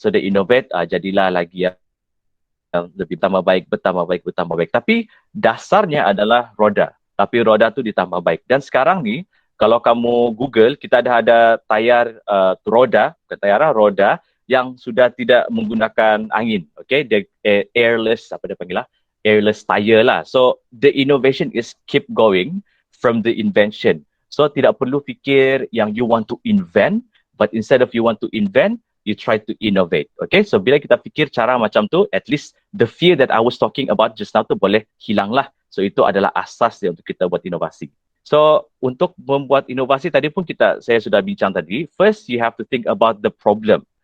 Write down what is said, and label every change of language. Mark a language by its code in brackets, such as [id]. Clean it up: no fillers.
[en] So they innovate, [ms] jadilah lagi yang lebih bertambah baik. Tapi dasarnya adalah roda. Tapi roda tu ditambah baik. Dan sekarang ni, kalau kamu Google, kita ada tayar roda, bukan tayar roda, yang sudah tidak menggunakan angin. [en] Okay, the airless, [ms] apa dia panggil lah? [en] Airless tire lah. So the innovation is keep going from the invention. So [ms] tidak perlu fikir yang [en] you want to invent, but instead of you want to invent, you try to innovate. Okay, so [ms] bila kita fikir cara macam tu, [en] at least the fear that I was talking about just now [ms] tu boleh hilang lah. So itu adalah asas dia untuk kita buat inovasi. So untuk membuat inovasi tadi pun saya sudah bincang tadi. [en] First you have to think about the problem.